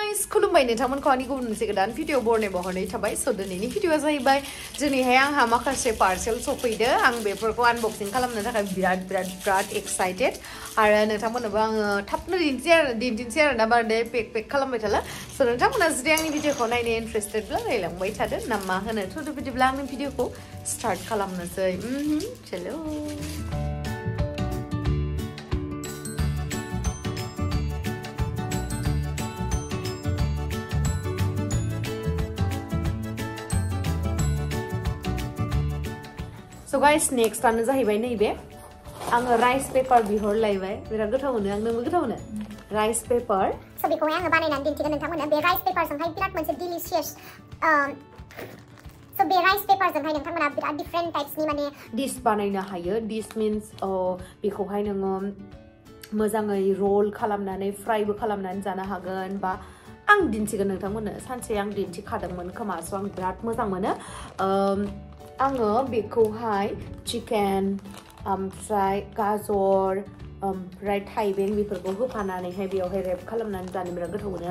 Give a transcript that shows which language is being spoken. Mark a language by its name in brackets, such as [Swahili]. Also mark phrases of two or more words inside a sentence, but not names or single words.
[Bodo] खुलुमबाय नोंथांमोनखौ आंनि गुबुन मोनसे गोदान भिडिअ बरनायाव हरनाय थाबाय स' दिनैनि भिडिअआ जाहैबाय दिनैहाय आंहा माखासे पार्सेल सफैदो आं बेफोरखौ आनबक्सिं खालामनो थाखाय बिराद एक्साइटेड आरो नोंथांमोननोबो आङो थाबनो दिन्थिनोसै आरो ना बारदे पेक खालामबाय थाला स' नोंथांमोना जुदि आंनि भिडिअखौ नायनो इन्ट्रेस्टेडब्ला नायलांबाय थादो ना मा होनो थ' बिदिब्ला आंनि भिडिअखौ स्टार्ट खालामनोसै चलो [English] So guys, next [Bodo] आनो जाहैबाय नैबे आङो [English] rice paper [Bodo] बिहरलायबाय बिराद गोथाव मोनो आं नोंबो गोथाव मोनो [English] rice paper [Bodo] स' बेखौहाय आङो बानायनानै दिन्थिगोन नोंथांमोननो बे [English] rice paperजोंहाय [Bodo] बिराद मोनसे डिलिशियास स' बे [English] rice paperजोंहाय [Bodo] नोंथांमोना बिराद [English] different typesनि [Bodo] माने डिश बानायनो हायो [English] dish means [Bodo] बेखौहाय नोङो मोजाङै रोल खालामनानै फ्राइबो खालामनानै जानो हागोन बा आं दिन्थिगोन नोंथांमोननो सानसे आं दिन्थिखादोंमोन खोमा स' आं बिराद मोजां मोनो आङो बेखौहाय चिकेन ओमफ्राय गाजर ओमफ्राय थाइबें बेफोरखौ होफानानैहाय बेयावहाय रेप खालामनानै जानो बिराद गोथाव मोनो